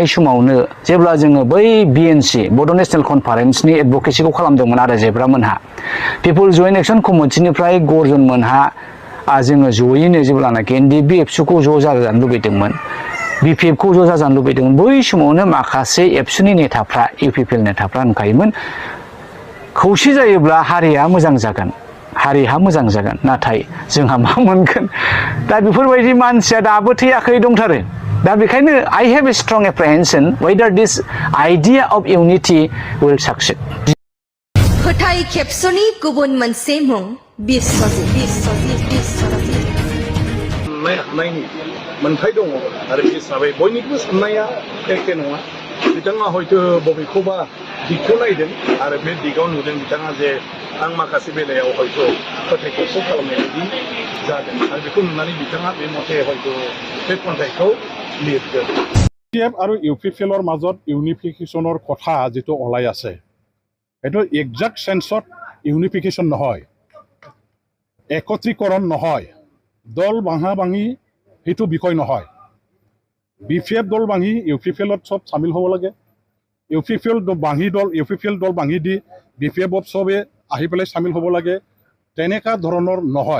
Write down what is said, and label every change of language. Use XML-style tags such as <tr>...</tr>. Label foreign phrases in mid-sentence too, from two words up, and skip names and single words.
<brx>समावनो जेब्ला जोङो बै BNC बड' नेशनेल कनफारेन्सनि एडभकेसिखौ खालामदोंमोन आरो जेब्रामोनहा पिपल जयेन्ट एक्सन कमिटिनिफ्राय गर्जन मोनहा जोङो जयैनो जेब्लानाखि NDB एबसुखौ ज' जाजानो लुबैदोंमोन, BPF खौ ज' जाजानो लुबैदोंमोन, बै समावनो माखासे एबसुनि नेताफ्रा UPPL नेताफ्रा होनखायोमोन खौसे जायोब्ला हारिया मोजां जागोन, हारिहा मोजां जागोन, नाथाय जोंहा मा मोनगोन। दा बेफोरबायदि मानसिया दाबो थैयाखै दंथारो। दा बेखायनो</brx> <en>I have a strong apprehension whether this idea of unity will succeed.</en> <brx>खोथाय खेबसुनि गुबुन मोनसे मुं बिस्वजित मोनथाय दङ आरो बे हिसाबै बयनिबो साननाया एखे नङा। बिथाङा हयतो बबेखौबा दिगखौ नायदों आरो बे दिगाव नुदों बिथाङा जे आं माखासे बेलायाव हयतो फोथायखौ खालामनाय बायदि जादों आरो बेखौ नुनानै बिथाङा बे मथे हयतो बे खन्थाइखौ लिरदों।</brx> <as>BPF আৰু UPPLৰ মাজত ইউনিফিকেশ্যনৰ কথা যেটো ওলাই আছে এটো এক্সাক্ট সেন্সত ইউনিফিকেশ্যন নহয়, একত্ৰীকৰণ নহয়, দল ভাঙা ভাঙি সেইটো বিষয় নহয়। BPF দল ভাঙি UPPLত সব সামিল হ'ব লাগে, UPPL দল ভাঙি দি BPFত সবে আহি পেলাই সামিল হ'ব লাগে, তেনেকা ধৰণৰ নহয়।</as>